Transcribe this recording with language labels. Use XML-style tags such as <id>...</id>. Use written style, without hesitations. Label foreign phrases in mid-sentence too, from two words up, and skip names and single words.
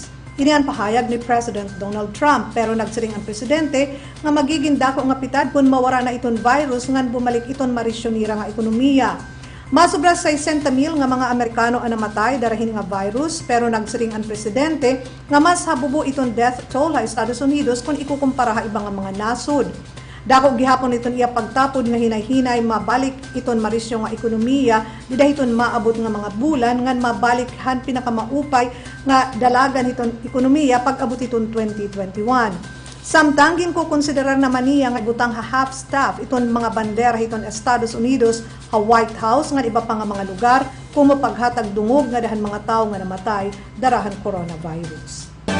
<war>Ini ang pahayag ni President Donald Trump pero nagsiring ang presidente nga magiging dako nga pitad kung mawara na iton virus ngan bumalik iton marisyonira nga ekonomiya. Masobra 60,000 nga mga Amerikano ang namatay darahin nga virus pero nagsiring ang presidente nga mas habubo iton</war> <en>death toll</en> <war>sa Estados Unidos kung ikukumpara sa ibang mga nasod. Dako gihapon iton iya pagtapod nga hinay-hinay mabalik iton marisyo nga ekonomiya dida iton maabot nga mga bulan ngan mabalik han pinakamaupay nga dalagan iton ekonomiya pag-abot iton 2021. Samtang ko konsiderar naman niya nga butang</war> <en>half staff</en> <war>iton mga bandera iton Estados Unidos ha White House nga iba pa nga mga lugar kung mapaghatag dungog nga dahan mga tao nga namatay darahan coronavirus.</war>